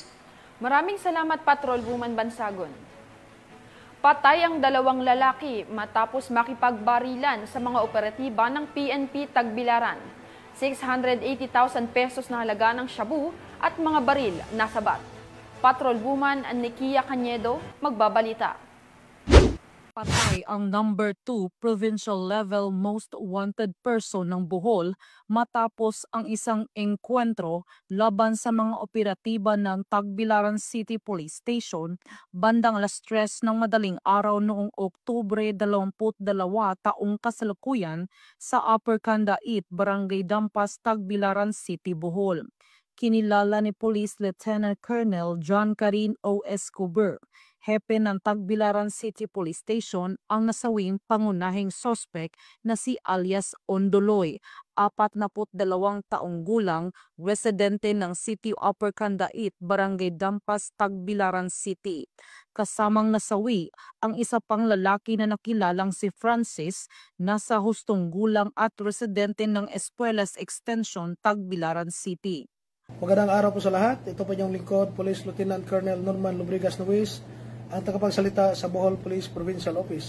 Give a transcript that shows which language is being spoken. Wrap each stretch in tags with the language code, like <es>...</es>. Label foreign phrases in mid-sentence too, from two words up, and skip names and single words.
<tl>Maraming salamat, Patrolwoman Bansagon. Patay ang 2 lalaki matapos makipagbarilan sa mga operatiba ng PNP Tagbilaran. 680,000 pesos na halaga ng shabu at mga baril nasabat. Patrolwoman Nikia Cañedo magbabalita. Patay ang number 2 provincial level most wanted person ng Bohol matapos ang isang engkwentro laban sa mga operatiba ng Tagbilaran City Police Station bandang alas 3 ng madaling araw noong Oktubre 22 taong kasalukuyan sa Upper Candait, Barangay Dampas, Tagbilaran City, Bohol. Kinilala ni Police Lieutenant Colonel John Karin O. Escobar, hepe ng Tagbilaran City Police Station, ang nasawing pangunahing sospek na si alias Ondoloy, 42 taong gulang, residente ng City Upper Candait, Barangay Dampas, Tagbilaran City. Kasamang nasawi ang isa pang lalaki na nakilalang si Francis, nasa hustong gulang at residente ng Espuelas Extension, Tagbilaran City. Magandang araw po sa lahat. Ito po yung lingkod, Police Lieutenant Colonel Norman Lubrigas Nuez, ang tagapagsalita sa Bohol Police Provincial Office.</tl>